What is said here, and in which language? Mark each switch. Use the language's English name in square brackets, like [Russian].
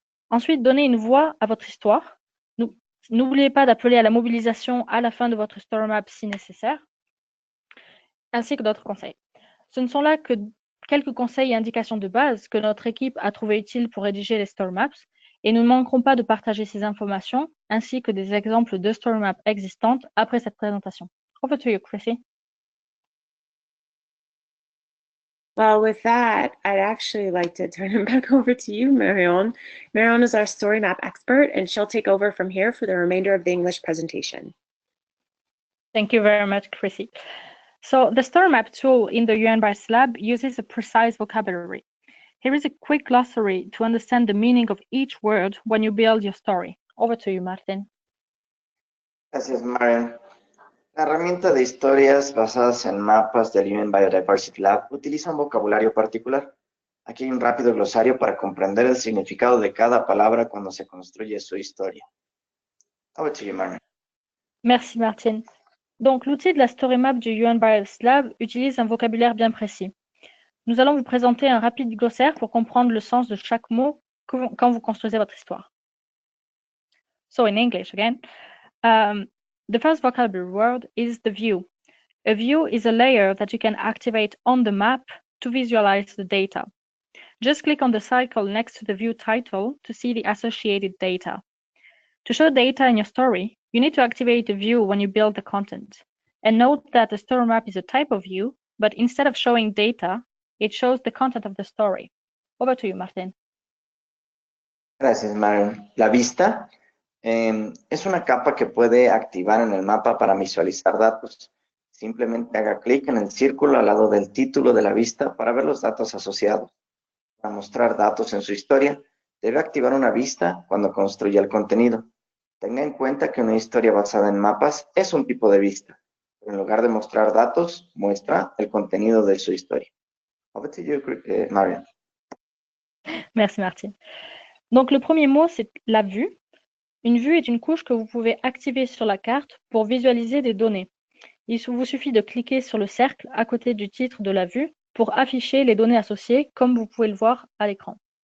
[French] Ensuite, donnez une voix à votre histoire. N'oubliez pas d'appeler à la mobilisation à la fin de votre story map si nécessaire, ainsi que d'autres conseils. Ce ne sont là que quelques conseils et indications de base que notre équipe a trouvé utiles pour rédiger les story maps, Et nous ne manquerons pas de partager ces informations ainsi que des exemples de story map existantes après cette présentation. [English] Over to you, Chrissy. Well, with that, I'd actually like to turn it back over to you, Marion. Marion is our story map expert, and she'll take over from here for the remainder of the English presentation. Thank you very much, Chrissy. So the story map tool in the UN Biodiversity Lab uses a precise vocabulary. Here is a quick glossary to understand the meaning of each word when you build your story. Over to you, Martin. [Spanish] Gracias, Marian. La herramienta de historias basadas en mapas del UN Biodiversity Lab utiliza un vocabulario particular. Aquí hay un rápido glosario para comprender el significado de cada palabra cuando se construye su historia. [English] Over to you, Marian. [French] Merci, Martine. Donc, l'outil de la story map du UN Biodiversity Lab utilise un vocabulaire bien précis. Nous allons vous présenter un rapide glossaire pour comprendre le sens de chaque mot quand vous construisez votre histoire. [English] So, in English again, the first vocabulary word is the view. A view is a layer that you can activate on the map to visualize the data. Just click on the cycle next to the view title to see the associated data. To show data in your story, you need to activate the view when you build the content. And note that the story map is a type of view, but instead of showing data, it shows the content of the story. Over to you, Martin. [Spanish] Gracias, Marian. La vista es una capa que puede activar en el mapa para visualizar datos. Simplemente haga clic en el círculo al lado del título de la vista para ver los datos asociados. Para mostrar datos en su historia, debe activar una vista cuando construya el contenido. Tenga en cuenta que una historia basada en mapas es un tipo de vista, pero en lugar de mostrar datos, muestra el contenido de su historia. [English] Over to you, Marian. [French] Merci, Martine. Donc, le premier mot, c'est la vue. Une vue est une couche que vous pouvez activer sur la carte pour visualiser des données. Il vous suffit de cliquer sur le cercle à côté du titre de la vue pour afficher les données associées, comme vous pouvez le voir à l'écran.